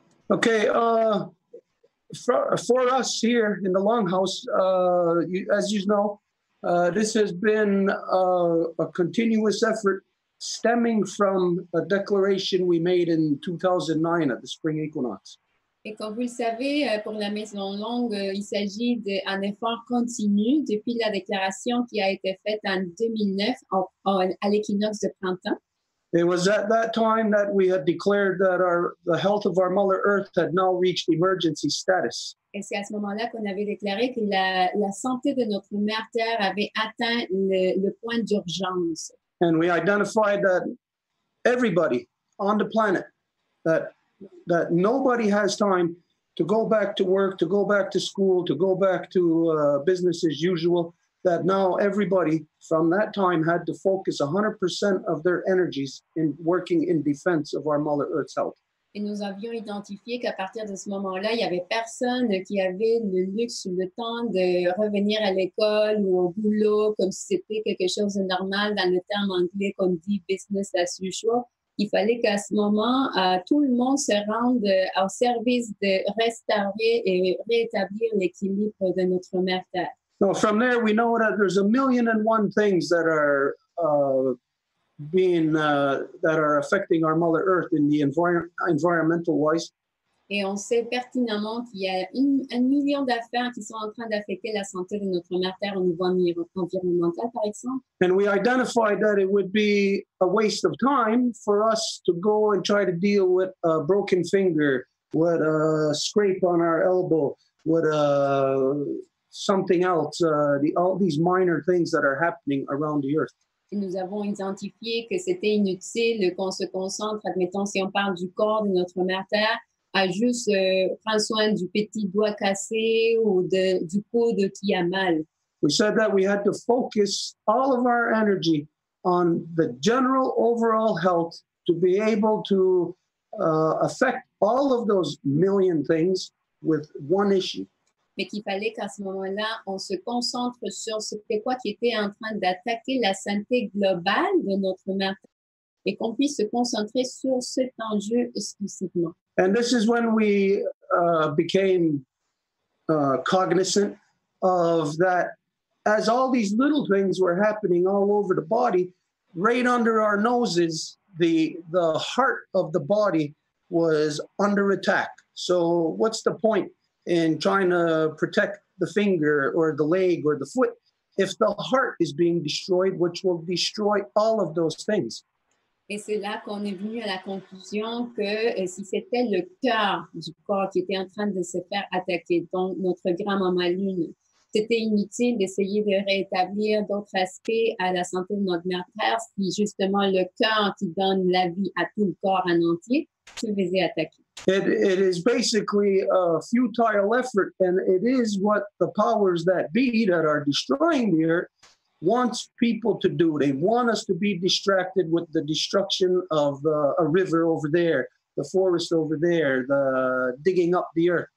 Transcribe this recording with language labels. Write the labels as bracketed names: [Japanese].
[English] Okay, for us here in the Longhouse, as you know, this has been a continuous effort stemming from a declaration we made in 2009 at the spring equinox. [French] Et comme vous le savez, pour la maison longue, il s'agit d'un effort continu depuis la déclaration qui a été faite en 2009 à l'équinoxe de printemps. [English] It was at that time that we had declared that the health of our Mother Earth had now reached emergency status. [French] Et c'est à ce moment-là qu'on avait déclaré que la santé de notre mère Terre avait atteint le point d'urgence. [English] And we identified that everybody on the planet, that nobody has time to go back to work, to go back to school, to go back to business as usual, that now everybody from that time had to focus 100% of their energies in working in defense of our Mother Earth's health. [French] Et nous avions identifié qu'à partir de ce moment-là, il n'y avait personne qui avait le luxe ou le temps de revenir à l'école ou au boulot comme si c'était quelque chose de normal dans le terme anglais qu'on dit [English] business as usual. [French] Il fallait qu'à ce moment, tout le monde se rende au service de restaurer et rétablir l'équilibre de notre mère Terre. [English] So from there, we know that there's 1,000,001 things that are that are affecting our Mother Earth in the environmental wise. [French] Et on sait pertinemment qu'il y a 1 million d'affaires qui sont en train d'affecter la santé de notre mère Terre au niveau environnemental, par exemple. [English] And we identified that it would be a waste of time for us to go and try to deal with a broken finger, with a scrape on our elbow, with something else, all these minor things that are happening around the earth. [French] Et nous avons identifié que c'était inutile qu'on se concentre, admettons, si on parle du corps de notre mère Terre, à juste prendre soin du petit doigt cassé ou du coude qui a mal. [English] We said that we had to focus all of our energy on the general overall health to be able to affect all of those million things with one issue. [French] Mais qu'il fallait qu'à ce moment-là, on se concentre sur c'était quoi qui était en train d'attaquer la santé globale de notre mère et qu'on puisse se concentrer sur cet enjeu exclusivement. [English] And this is when we became cognizant of that as all these little things were happening all over the body, right under our noses, the heart of the body was under attack. So what's the point in trying to protect the finger or the leg or the foot if the heart is being destroyed, which will destroy all of those things? [French] Et c'est là qu'on est venu à la conclusion que si c'était le cœur du corps qui était en train de se faire attaquer, donc notre grand-maman Lune, c'était inutile d'essayer de rétablir d'autres aspects à la santé de notre mère Terre si justement le cœur qui donne la vie à tout le corps en entier se faisait attaquer. [English] It is basically a futile effort, and it is what the powers that be that are destroying the earth wants people to do. They want us to be distracted with the destruction of a river over there, the forest over there, the digging up the earth.